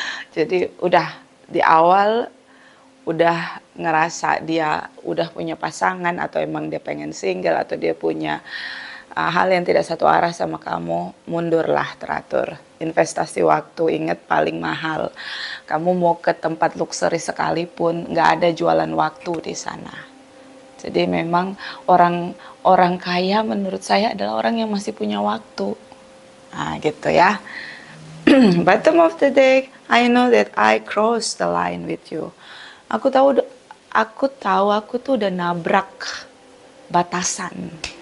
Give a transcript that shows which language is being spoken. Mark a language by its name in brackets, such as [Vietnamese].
[Indonesian] Jadi udah di awal udah ngerasa dia udah punya pasangan atau emang dia pengen single atau dia punya hal yang tidak satu arah sama kamu, mundurlah teratur. Investasi waktu, ingat paling mahal. Kamu mau ke tempat luxury sekalipun, nggak ada jualan waktu di sana. Jadi memang orang kaya menurut saya adalah orang yang masih punya waktu. Nah gitu ya. [English] Bottom of the day, I know that I crossed the line with you. [Indonesian] Aku tahu aku tuh udah nabrak batasan.